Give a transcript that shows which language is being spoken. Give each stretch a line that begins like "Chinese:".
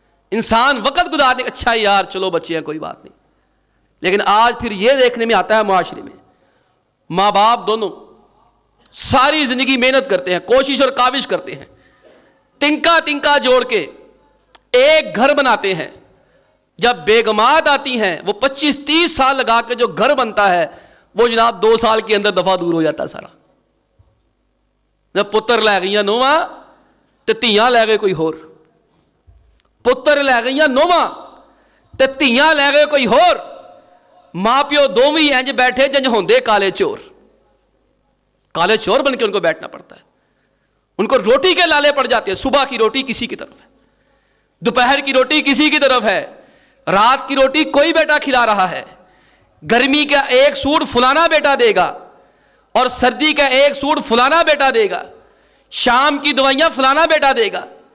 Urdu: انسان وقت گزارنے, اچھا یار چلو بچے ہیں کوئی بات نہیں. لیکن آج پھر یہ دیکھنے میں آتا ہے معاشرے میں ماں باپ دونوں ساری زندگی محنت کرتے ہیں, کوشش اور کاوش کرتے ہیں, تنکا جوڑ کے ایک گھر بناتے ہیں. جب بیگمات آتی ہیں وہ 25-30 سال لگا کے جو گھر بنتا ہے وہ جناب 2 سال کے اندر دفعہ دور ہو جاتا ہے سارا.
Punjabi: جب پتر لے گئیاں نواں تے تیاں لے گئے کوئی ہور, پتر لے گئیاں نواں تے تیاں لے گئے کوئی ہور. ماں پیو دوویں انج بیٹھے جنج ہوندے کالے چور.
Urdu: کالے چور بن کے ان کو بیٹھنا پڑتا ہے. ان کو روٹی کے لالے پڑ جاتے ہیں. صبح کی روٹی کسی کی طرف ہے, دوپہر کی روٹی کسی کی طرف ہے, رات کی روٹی کوئی بیٹا کھلا رہا ہے, گرمی کا ایک سوٹ فلانا بیٹا دے گا اور سردی کا ایک سوٹ فلانا بیٹا دے گا, شام کی دوائیاں فلانا بیٹا دے گا.